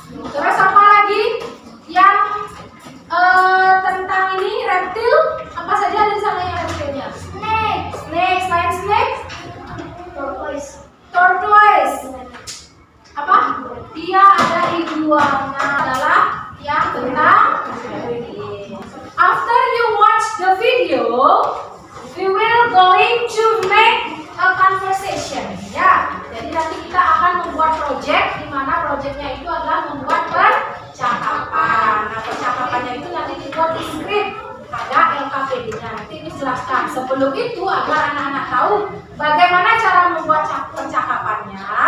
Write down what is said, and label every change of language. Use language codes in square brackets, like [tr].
[id] Terus apa lagi yang tentang ini reptil? Apa saja ada di sana yang reptilnya? Snake, selain snake? Tortoise. Apa? Iya, ada iguana, adalah yang tentang. [en] After you watch the video, we will going to make a conversation. [id] Ya, jadi nanti kita akan membuat project, di mana projectnya itu adalah membuat percakapan. Nah, percakapannya itu nanti dibuat di script, ada LKPD-nya. Nanti dijelaskan. Sebelum itu, agar anak-anak tahu bagaimana cara membuat percakapannya.